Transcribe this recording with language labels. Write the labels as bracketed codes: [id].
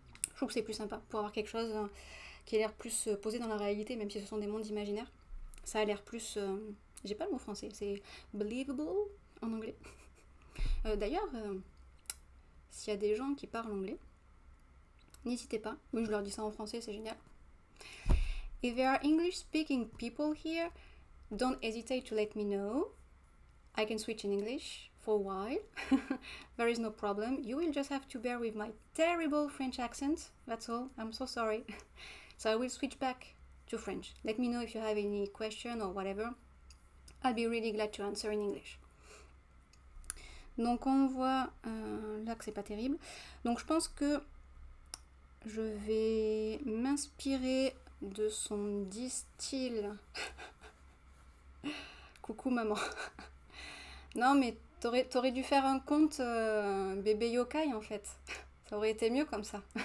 [fr] Je trouve que c'est plus sympa pour avoir quelque chose qui a l'air plus posé dans la réalité, même si ce sont des mondes imaginaires. Ça a l'air plus... j'ai pas le mot français, c'est believable en anglais. D'ailleurs, s'il y a des gens qui parlent anglais, n'hésitez pas. Moi, je leur dis ça en français, c'est génial. [en] If there are English-speaking people here, don't hesitate to let me know. I can switch in English for a while. There is no problem. You will just have to bear with my terrible French accent. That's all. I'm so sorry. So I will switch back to French. Let me know if you have any question or whatever. I'll be really glad to answer in English. [fr] Donc on voit là que c'est pas terrible. Donc je pense que je vais m'inspirer de son distil. Coucou maman. Non mais t'aurais dû faire un conte bébé yokai en fait. Ça aurait été mieux comme ça.